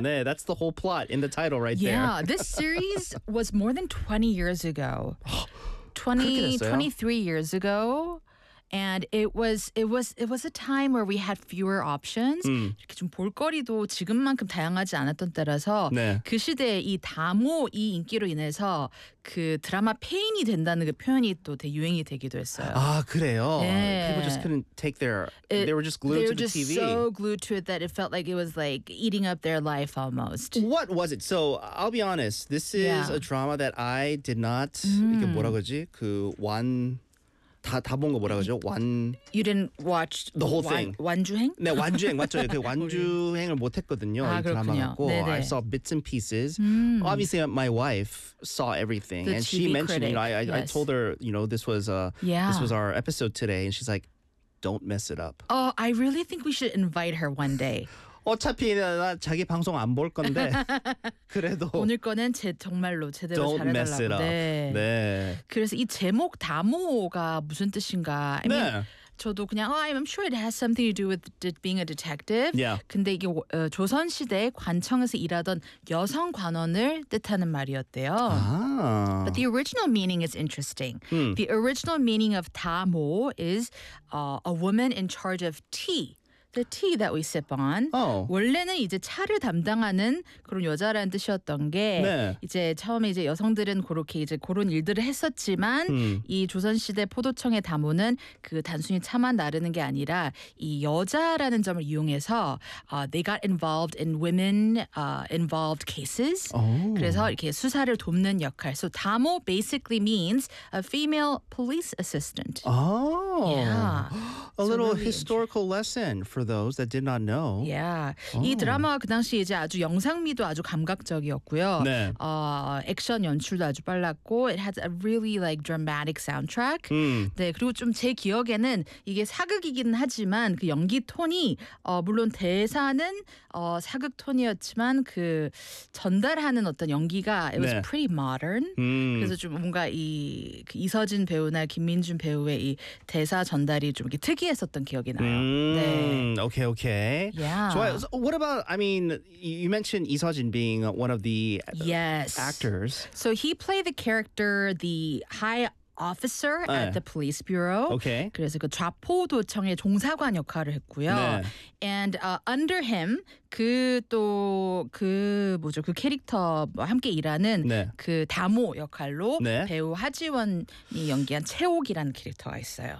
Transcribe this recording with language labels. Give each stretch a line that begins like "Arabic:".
English: 네, that's the whole plot in the title right yeah, Yeah, this series was more than 20 years ago. 23 years ago. And it was a time where we had fewer options.
Korean: 이렇게 좀 볼거리도 지금만큼 다양하지 않았던 때라서 네. 그 시대에 이 다모 이 인기로 인해서 그 드라마 페인이 된다는 그 표현이 또 되게 유행이 되기도 했어요. 아 그래요? 네.
English: People just couldn't take their. They were just glued to the TV. They were just so glued to it that it felt like it was like eating up their life almost. What was it? So I'll be honest. This is yeah. a drama that I did not.
Korean: 이게 뭐라 그러지? 그 완 다본 거 뭐라 그러죠? 완
English: You didn't watch the whole thing.
Korean: 완주행? 네, 완주행 맞죠. 그 완주행을 못 했거든요. 아, 드라마 갖고
English: I saw bits and pieces. Obviously my wife saw everything the and TV she mentioned critic. You know, I told her, you know, this was this was our episode today and she's like don't mess it up. Oh, I really think we should invite her one day.
Korean: 어차피 나 자기 방송 안 볼 건데 그래도 오늘 거는 정말로 제대로
English: Don't
Korean: 잘해달라고 네. 네. 그래서 이 제목 다모가 무슨 뜻인가
English: I 네. mean,
Korean: 저도 그냥
English: oh, I'm sure it has something to do with being a detective yeah.
Korean: 근데 이게 조선시대 관청에서 일하던 여성 관원을 뜻하는 말이었대요 아.
English: But the original meaning is interesting The original meaning of 다모 is a woman in charge of tea The tea that we sip on. Oh.
Korean: 원래는 이제 차를 담당하는 그런 여자라는 뜻이었던 게 네. 이제 처음에 이제 여성들은 그렇게 이제 그런 일들을 했었지만 이 조선시대 포도청의 다모는 그 단순히 차만 나르는 게 아니라 이 여자라는 점을 이용해서
English: they got involved in women involved cases. Oh.
Korean: 그래서 이렇게 수사를 돕는 역할.
English: So 다모 basically means a female police assistant. Oh. Yeah. A little so really historical lesson. For those that did not know. Yeah. Oh.
Korean: 이 드라마가 그 당시 이제 아주 영상미도 아주 감각적이었고요. 네. 액션 연출도 아주 빨랐고
English: it had a really like dramatic soundtrack. 네.
Korean: 그리고 좀 제 기억에는 이게 사극이긴 하지만 그 연기 톤이 물론 대사는 사극 톤이었지만 그 전달하는 어떤 연기가
English: it was
Korean: 네.
English: pretty modern.
Korean: 그래서 좀 뭔가 이 그 이서진 배우나 김민준 배우의 이 대사 전달이 좀 이렇게 특이했었던 기억이 나요. 네.
English: Okay, okay. Yeah. So what about, I mean, you mentioned Lee Seo-jin being one of the yes. actors. So he played the character, the high officer at the police bureau. Okay.
Korean: 그래서 그 좌포도청의 종사관 역할을 했고요. 네.
English: And under him,
Korean: 그 또 그 뭐죠, 그 캐릭터 함께 일하는 네. 그 다모 역할로 네. 배우 하지원이 연기한 채옥이라는 캐릭터가 있어요.